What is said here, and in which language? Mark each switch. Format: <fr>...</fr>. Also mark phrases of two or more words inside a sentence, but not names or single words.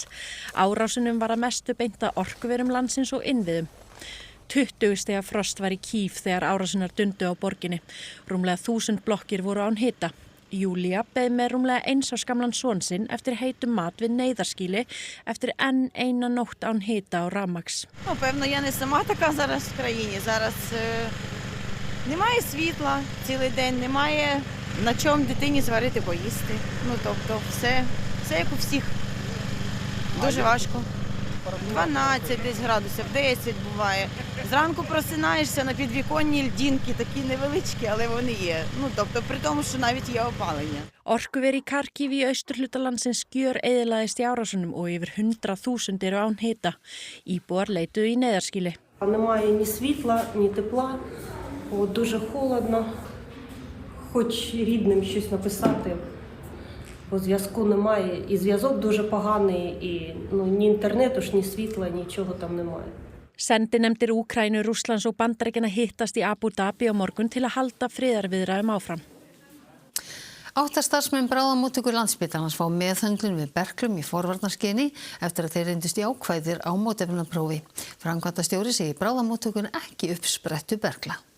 <is>Árásunum var að mestu beint að orkuverum landsins og innviðum. 20 stiga frost var í Kýv þegar árásunar dundu á borginni. Rúmlega 1000 blokkir voru án hita. Júlía beið með rúmlega 1 árs gamlan son sinn eftir heitum mat við neyðarskýli eftir enn eina nótt án hita og rafmagns.</is> <uk>Певно, я не сама така зараз в країні. Зараз немає світла цілий день, немає на чому дитині зварити поїсти. Тобто все як у всіх. Дуже важко. 12 десь градусів, 10 буває. Зранку просинаєшся на підвіконні льдинки, такі невеличкі, але вони є. Тобто при тому, що навіть є опалення.</uk> <is>Orkuver í Kharkiv í austurhluta landsins gjöreyðilagðist í árásunum og yfir 100.000 eru án hita. Íbúar leituðu í neyðarskýli.</is> <uk>Немає ні світла, ні тепла. Дуже холодно. Хоч рідним щось написати. Бо зв'язку немає, і зв'язок дуже поганий, і ні інтернету, ні світла, нічого там немає.</uk> <is>Sendinefndir Úkraínu, Rússlands og Bandaríkjanna hittast í Abu Dhabi á morgun til að halda friðarviðræðum áfram. 8 starfsmenn bráðamóttöku Landspítalans fá meðhöndlun við berklum í forvarnarskyni eftir að þeir reyndust jákvæðir á mótefnaprófi. Framkvæmdastjóri segir bráðamóttökuna ekki uppsprettu berkla.</is>